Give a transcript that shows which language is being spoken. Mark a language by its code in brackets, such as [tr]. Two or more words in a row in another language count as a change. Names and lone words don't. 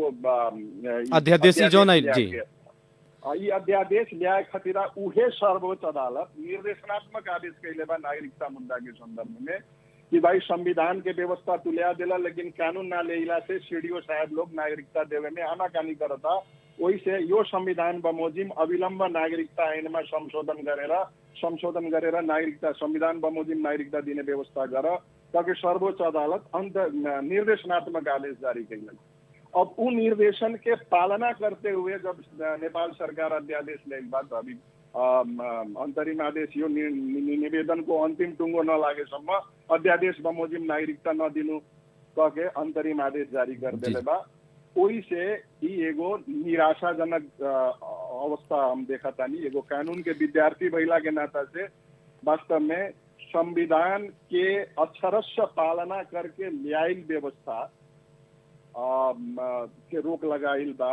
[bho] अध्यादेश जोन आई। जी ये अध्यादेश ल्याए खातिर उहे सर्वोच्च अदालत निर्देशनात्मक आदेश कैले बा नागरिकता मुद्दा के संदर्भ में कि भाई संविधान के व्यवस्था तू ले दिला लेकिन कानून ना लेला से सीडीओ साहब लोग नागरिकता देवे में आनाकानी करता। वही से [ne] यो संविधान बमोजिम अविलंब नागरिकता ऐन में संशोधन गरेर नागरिकता संविधान बमोजिम नागरिकता दिने व्यवस्था गर [bho] ताकि सर्वोच्च अदालत निर्देशनात्मक आदेश जारी कैलन। अब उन निर्देशन के पालना करते हुए जब नेपाल सरकार अध्यादेश ले बाद अभी अंतरिम आदेश [ne] यो निवेदन को अंतिम टुंगो नलागेसम्म अध्यादेश बमोजिम नागरिकता नदिनु [bho] कके अंतरिम आदेश जारी कर देले बा। ओही से ही एगो निराशाजनक अवस्था हम देखा तानी। एगो कानून के विद्यार्थी भइला के नाता से वास्तव में संविधान के अक्षरश पालना करके ल्याइल व्यवस्था के रोक लगाइल बा।